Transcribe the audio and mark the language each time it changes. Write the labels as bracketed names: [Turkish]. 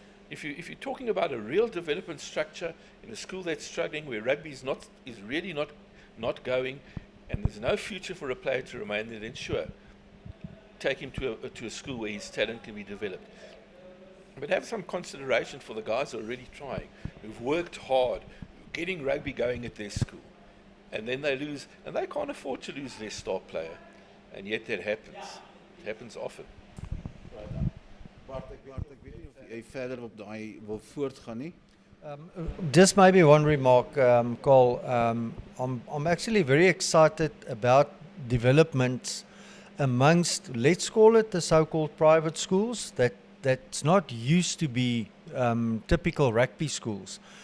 [English] If you're talking about a real development structure in a school that's struggling, where rugby is really not going, and there's no future for a player to remain there, then sure, take him to a school where his talent can be developed. But have some consideration for the guys who are really trying, who've worked hard, getting rugby going at their school, and then they lose, and they can't afford to lose their star player, and yet that happens. It happens often. [Afrikaans] Bart, ek weet nie of jy verder op daai wil voortgaan nie. [English] Just maybe one remark, Carl. I'm actually very excited about developments amongst, let's call it the so-called private schools that's not used to be typical rugby schools.